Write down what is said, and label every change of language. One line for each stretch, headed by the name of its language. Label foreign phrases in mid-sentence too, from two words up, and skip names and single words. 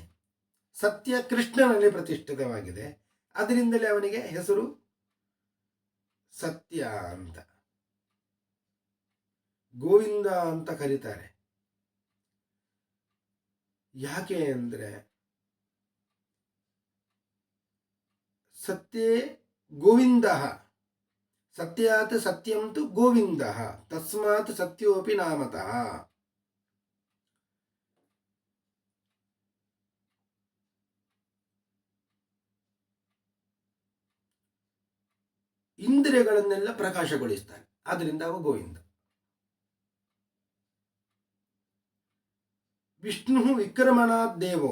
Kannada: ಸತ್ಯ ಕೃಷ್ಣನಲ್ಲಿ ಪ್ರತಿಷ್ಠಿತವಾಗಿದೆ. ಅದರಿಂದಲೇ ಅವನಿಗೆ ಹೆಸರು ಸತ್ಯ ಅಂತ. ಗೋವಿಂದ ಅಂತ ಕರೀತಾರೆ. ಯಾಕೆ ಅಂದರೆ
Sanskrit: ಸತ್ಯೇ ಗೋವಿಂದ. ಸತ್ಯಾತ್ ಸತ್ಯಂ ತು ಗೋವಿಂದ ತಸ್ಮಾತ್ ಸತ್ಯೋಪಿ ನಾಮತಃ.
Kannada: ಇಂದ್ರಿಯಗಳನ್ನೆಲ್ಲ ಪ್ರಕಾಶಗೊಳಿಸ್ತಾನೆ, ಆದ್ದರಿಂದ ಅವ ಗೋವಿಂದ.
Sanskrit: ವಿಷ್ಣು ವಿಕ್ರಮಣಾತ್ ದೇವೋ.